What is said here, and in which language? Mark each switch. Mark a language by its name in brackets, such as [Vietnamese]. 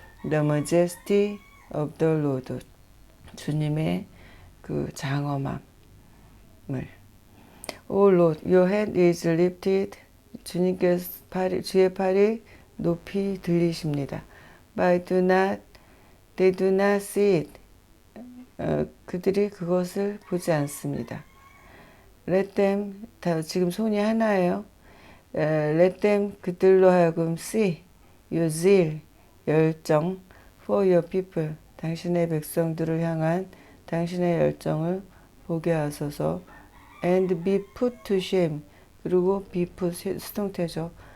[English] The majesty of the Lord [Korean] 주님의 그 장엄함 [English] O Lord, your hand is lifted. [Korean] 주님께서 주의 팔이 높이 들리십니다. [English] But they do not see it. [Korean] 그들이 그것을 보지 않습니다. [English] Let them, [Korean] 지금 손이 하나예요. [English] Let them, [Korean] 그들로 하여금 [English] see your zeal, [Korean] 열정 [English] for your people, [Korean] 당신의 백성들을 향한 당신의 열정을 보게 하소서. [English] And be put to shame, [Korean] 그리고 [English] be put, [Korean] 수동태죠.